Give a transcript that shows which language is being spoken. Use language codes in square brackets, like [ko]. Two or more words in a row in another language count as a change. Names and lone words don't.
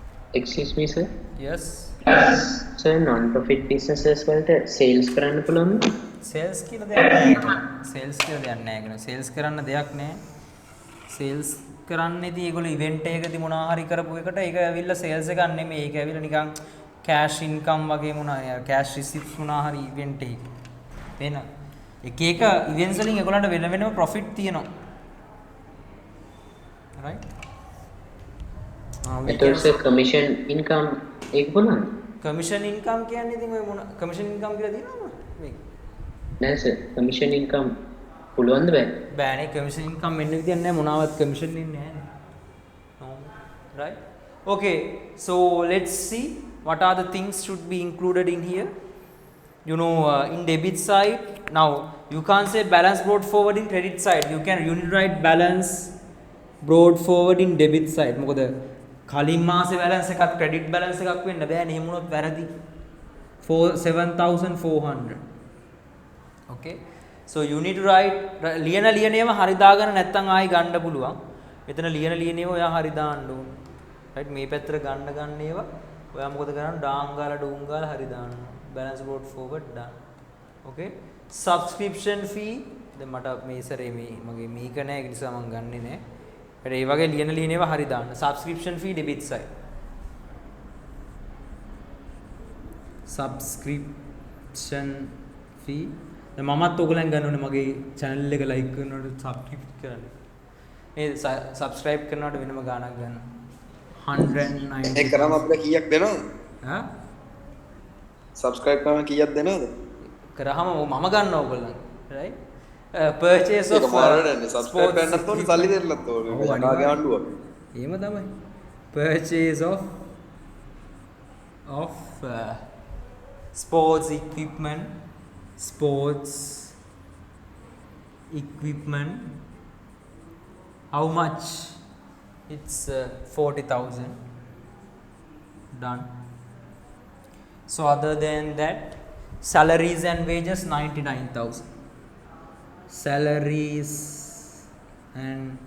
[en] Excuse me sir. yes Sir non profit businesses [si] වලට sales කරන්න පුළුවන්ද? sales කියලා දෙයක් නැහැ ඒකන sales කියලා දෙයක් නැහැ ඒකන sales කරන්න දෙයක් නැහැ sales කරන්නේදී ඒගොල්ලෝ event එකකදී මොනවා හරි කරපු එකට ඒක ඇවිල්ලා sales එකක් නෙමෙයි ඒක ඇවිල්ලා නිකන් [en] cash income [si] වගේ මොනවා [en] cash receipts [si] මොනවා හරි event එකක වෙන එක එක events වලින් ඒගොල්ලන්ට වෙන වෙනම profit තියෙනවා right එතකොට sir [en] commission income [si] ඒක බලන්න. [en] commission income [si] කියන්නේ ඉතින් ඔය මොන [en] commission income [si] කියලා දිනවද මේක නෑ sir [en] commission income [si] පුළුවන්ද බෑ? බෑනේ commission income එන්න විදියක් නැහැ මොනවත් commission එන්නේ නැහැ [en] right okay so let's see what are the things should be included in here you know in debit side now you can't say balance brought forward in credit side you can write balance brought forward in debit side [si] මොකද කලින් මාසේ balance එකත් credit balance එකක් වෙන්න බෑනේ එහෙම වුණොත් වැරදි 7400 [en] okay so you need to write [si] ලියන ඒවා හරි දාගන්න නැත්නම් ආයි ගන්න පුළුවන් මෙතන ලියන ඒවා ඔයා හරි දාන්න ඕන right මේ පැත්තට ගන්න ඒවා ඔයා මොකද කරන්නේ ඩාංගාලා ඩුංගාලා හරි දාන්න [en] balance brought forward done okay subscription fee [si] දැන් මට මේ සැරේ මේ මගේ මේක නෑ ඒ නිසා මම ගන්නෙ නෑ ඒ වගේ ලියන ඒවා හරි දාන්න [en] subscription fee debit side subscription fee [si] දැන් මමත් ඔයගලෙන් ගන්න ඕනේ මගේ channel එක like කරනකොට subscribe කරන්න මේ subscribe කරනකොට වෙනම ගාණක් ගන්න 190 ඒක කරාම අපිට කීයක් දෙනවද? හා subscribe කරාම කීයක් දෙනවද? කරාම මම ගන්නවා ඔයගොල්ලන් [en] right purchase of [si] ඒක මාරවලනේ subscribe කරන්නත් ඕනේ සල්ලි දෙන්නත් ඕනේ. ඔව්, යකාගේ ආණ්ඩුව. එහෙම තමයි [en] purchase of sports equipment how much it's 40,000 done so other than that salaries and wages 99,000 salaries and